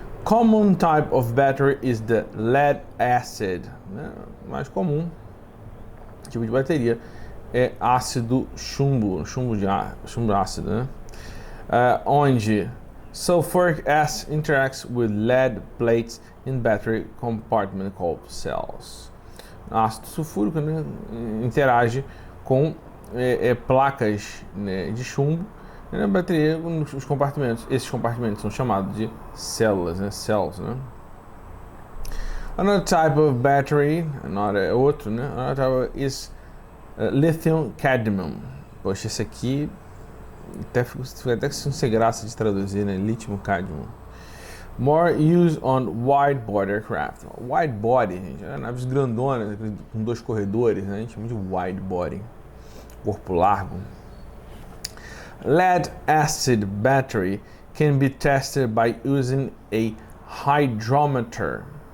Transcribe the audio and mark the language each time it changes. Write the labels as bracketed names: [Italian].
[English] Common type of battery is the lead acid, né? [Portuguese] Mais comum tipo de bateria é ácido chumbo ácido, né? Onde [English] sulfuric acid interacts with lead plates in battery compartment called cells. [Portuguese] Ácido sulfúrico, né, interage com placas, né, de chumbo, né, na bateria, nos compartimentos. Esses compartimentos são chamados de células, né, cells, né? [English] Another type of battery, [Portuguese] outro, né? [English] Another type is lithium cadmium. [Portuguese] Poxa, esse aqui até sem graça de traduzir, né? Lítio cadmium. [English] More used on wide-body aircraft. [Portuguese] Wide-body, gente, naves grandonas, com 2 corredores, né? A gente chama de wide-body, corpo largo. [English] Lead acid battery can be tested by using a hydrometer.